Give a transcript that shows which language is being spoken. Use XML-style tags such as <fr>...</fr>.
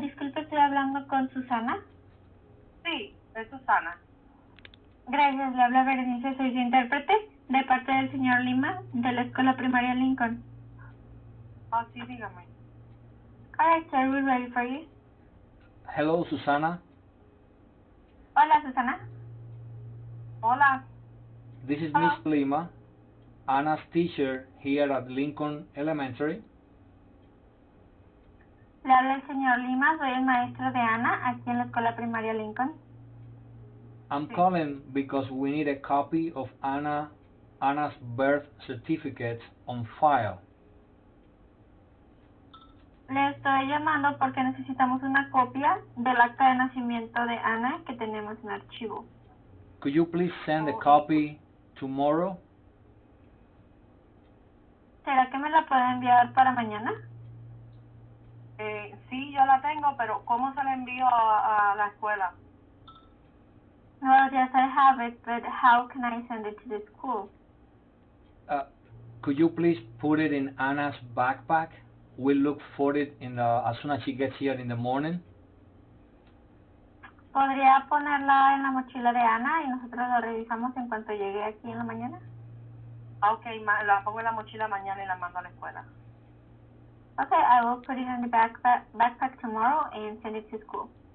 <es>Disculpe, estoy hablando con Susana. Sí, es Susana. Gracias, le habla Berenice, soy su intérprete, de parte del señor Lima, de la Escuela Primaria Lincoln. Ah, sí, dígame.</es> <en>Alright, sir, we're ready for you. Hello, Susana.</en> <es>Hola, Susana. Hola.</es> <en>This is Hello. Miss Lima, Anna's teacher here at Lincoln Elementary.</en> <es>Le habla el señor Lima, soy el maestro de Ana, aquí en la Escuela Primaria Lincoln.</es> <en>I'm calling because we need a copy of Anna's birth certificate on file.</en> <es>Le estoy llamando porque necesitamos una copia del acta de nacimiento de Ana que tenemos en archivo.</es> <en>Could you please send a copy tomorrow?</en> <es>¿Será que me la puede enviar para mañana? Sí, yo la tengo, pero ¿cómo se la envío a la escuela?</es> <en>Well, yes, I have it, but how can I send it to the school? Could you please put it in Anna's backpack? We'll look for it as soon as she gets here in the morning.</en> <es>¿Podría ponerla en la mochila de Ana y nosotros la revisamos en cuanto llegue aquí en la mañana? Ah, ok, la pongo en la mochila mañana y la mando a la escuela.</es> <en>Okay, I will put it in the backpack tomorrow and send it to school.</en>